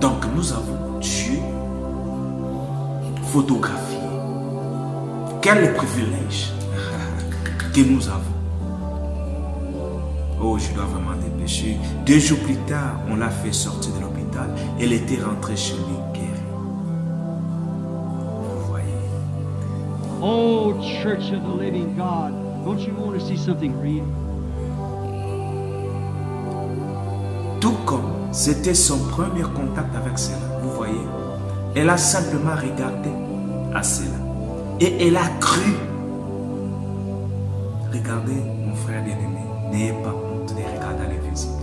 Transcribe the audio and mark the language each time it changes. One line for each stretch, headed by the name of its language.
French: Donc nous avons Dieu photographié. Quel privilège que nous avons. Oh, je dois vraiment dépêcher. 2 jours plus tard, on l'a fait sortir de l'hôpital. Elle était rentrée chez lui guérie. Vous voyez.
English: Oh, Church of the Living God, don't you want to see something real?
French: Tout comme c'était son premier contact avec cela. Vous voyez, Elle a simplement regardé à cela. Et elle a cru. Regardez, mon frère bien-aimé, n'ayez pas honte de regarder à l'invisible.